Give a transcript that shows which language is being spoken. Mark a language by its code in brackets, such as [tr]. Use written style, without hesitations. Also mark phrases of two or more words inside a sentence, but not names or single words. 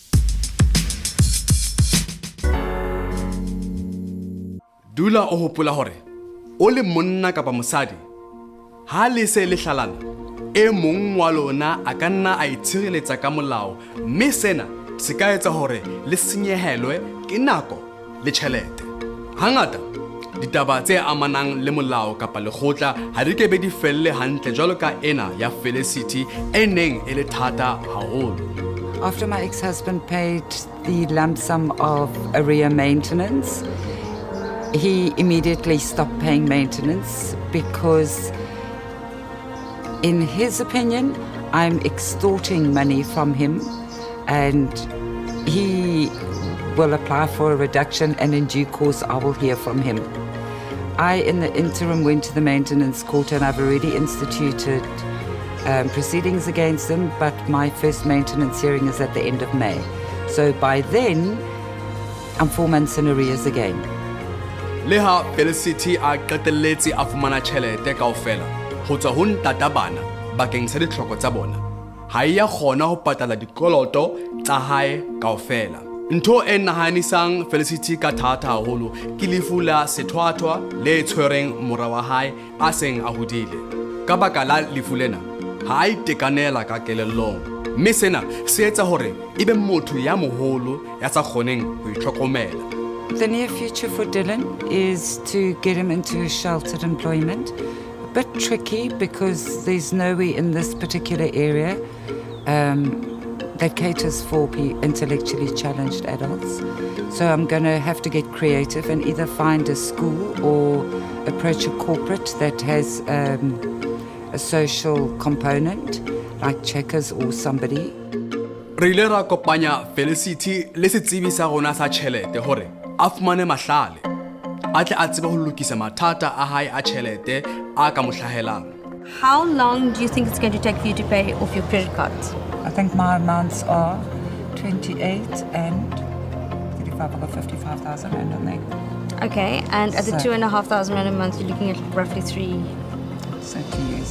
[st] Dula o hopola hore o le monna kapa mosadi, ha le se le hlalana, e mong wa lona a ka nna a itshireletsa ka molao, mme sena se ka etsa hore le senyehelwe ke nako le tjhelete. Hangata ditaba tse amanang le molao kapa lekgotla ha di ke be di felle hantle jwalo ka ena ya Felicity e neng e le thata haholo. [en] After my ex-husband paid the lump sum of arrear maintenance, he immediately stopped paying maintenance because, in his opinion, I'm extorting money from him, and he will apply for a reduction, and in due course I will hear from him. I, in the interim, went to the maintenance court, and I've already instituted proceedings against him, but my first maintenance hearing is at the end of May. So by then, I'm 4 months in arrears again. [st] Le ha Felicity a qetelletse a fumana tjhelete kaofela ho tswa ho ntata bana bakeng sa ditlhoko tsa bona, ha ya kgona ho patala dikoloto tsa hae kaofela. Ntho e nahanisang Felicity ka thata haholo ke lefu la sethwathwa le tshwereng mora wa hae a seng a hodile. Ka baka la lefu lena, ha a itekanela ka kelellong, mme sena se etsa hore ebe motho ya moholo ya sa kgoneng ho itlhokomela. [en] The near future for Dylan is to get him into sheltered employment. A bit tricky because there's nowhere in this particular area that caters for intellectually challenged adults. So I'm going to have to get creative and either find a school or approach a corporate that has a social component like Checkers or somebody. [st] Re ile ra kopanya Felicity le setsebi sa rona sa tjhelete hore a fumane mahlale. A tle a tsebe ho lokisa mathata a hae a tjhelete a ka mo hlahelang. [en] How long do you think it's going to take for you to pay off your credit cards? I think my amounts are 28 and 35. I've got 55,000 rand on there. Okay, and at the So- 2,500 rand a month, you're looking at roughly So 2 years.